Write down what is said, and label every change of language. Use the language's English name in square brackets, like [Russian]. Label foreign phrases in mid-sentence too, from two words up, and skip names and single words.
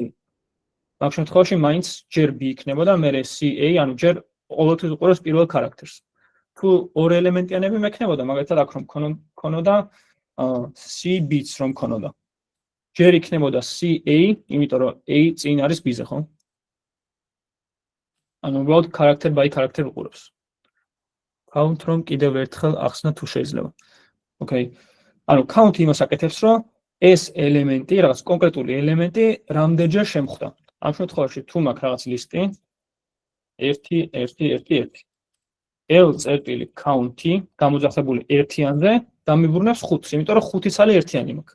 [Georgian] მაგ შემთხვევაში მაინც ჯერ B იქნებოდა, მერე C A, ანუ ჯერ ყოველთვის უყურებს პირველ ხარაქტერს. თუ 2 ელემენტიანები მექნებოდა, მაგალითად აქ რომ გქონოდა [English] C bits [Georgian] რომ გქონოდა. ჯერ იქნებოდა C A, იმიტომ რომ A წინ არის B-ზე, ხო? ანუ უბრალოდ [English] character by character [Georgian] უყურებს. count რომ კიდევ ერთხელ ახსნა თუ შეიძლება. Okay. ანუ count იმას აკეთებს, რომ ეს ელემენტი, რაღაც კონკრეტული ელემენტი რამდენჯერ შემხდა. ამ შემთხვევაში თუ მაქვს რაღაც ლისტი 1 1 1 1 L-count-ი გამოძახებული ერთიანზე დამიბრუნებს 5-ს, იმიტომ რომ 5 ცალი ერთიანი მაქვს.